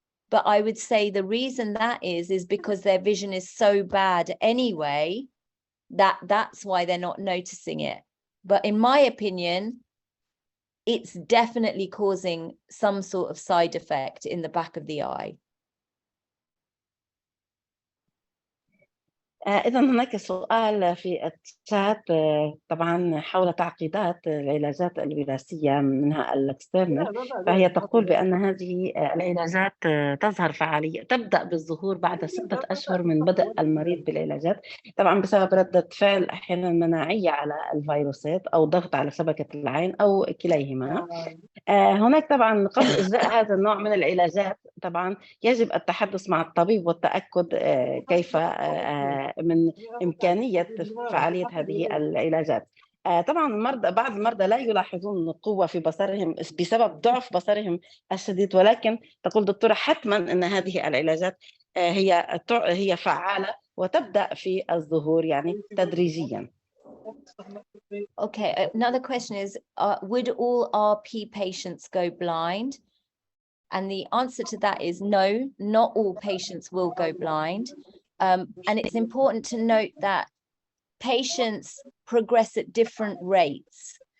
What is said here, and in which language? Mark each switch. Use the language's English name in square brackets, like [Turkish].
[English] But I would say the reason that is because their vision is so bad anyway, that's why they're not noticing it. But in my opinion, it's definitely causing some sort of side effect in the back of the eye. [Arabic] إذا هناك سؤال في الشات طبعا حول تعقيدات العلاجات الوراثية منها اللاكستيرنر، فهي تقول بأن هذه العلاجات تظهر فعالية تبدأ بالظهور بعد 6 أشهر من بدء المريض بالعلاجات، طبعا بسبب ردة فعل أحيانا مناعية على الفيروسات أو ضغط على شبكة العين أو كليهما. هناك طبعا قبل إجراء هذا النوع من العلاجات طبعا يجب التحدث مع الطبيب والتأكد كيف من إمكانية فعالية هذه العلاجات. طبعا بعض المرضى لا يلاحظون قوة في بصرهم بسبب ضعف بصرهم الشديد، ولكن تقول دكتورة حتما أن هذه العلاجات هي فعالة وتبدأ في الظهور يعني تدريجيا. [English] Okay, another question is, would all RP patients go blind? And the answer to that is no, not all patients will go blind. And it's important to note that patients progress at different rates.